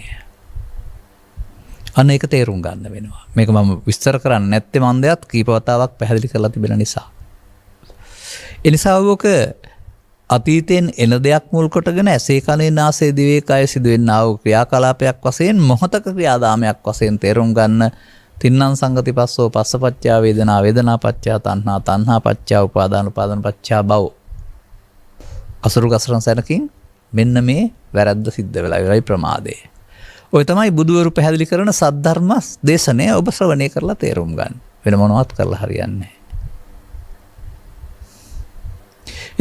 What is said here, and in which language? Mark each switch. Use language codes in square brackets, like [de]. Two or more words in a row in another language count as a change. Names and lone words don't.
[si] අන්න ඒක තේරුම් ගන්න වෙනවා. මේක මම විස්තර කරන්නේ නැත්තේ මන්දයත් කීප වතාවක් පැහැදිලි කරලා තිබෙන නිසා. ඒ නිසා ඔබක අතීතයෙන් එන දෙයක් මුල් කොටගෙන ඇසේ කනේ නාසයේ දිවේ කය සිදුවෙනා වූ ක්‍රියාකලාපයක් වශයෙන් මොහතක ක්‍රියාදාමයක් වශයෙන් තේරුම් ගන්න [pi] තින්නම් සංගති පස්සෝ පස්සපච්චා වේදනා වේදනා පච්චා තණ්හා තණ්හා පච්චා උපාදාන උපාදාන පච්චා භව. [si] අසුරු ගසරන් සැනකින් මෙන්න මේ වැරද්ද සිද්ධ වෙලා ඉවරයි ප්‍රමාදේ. ඔය තමයි බුදුවරු පැහැදිලි කරන සද්ධර්ම දේශනය ඔබ ශ්‍රවණය කරලා තේරුම් ගන්න. වෙන මොනවත් කරලා හරියන්නේ නැහැ.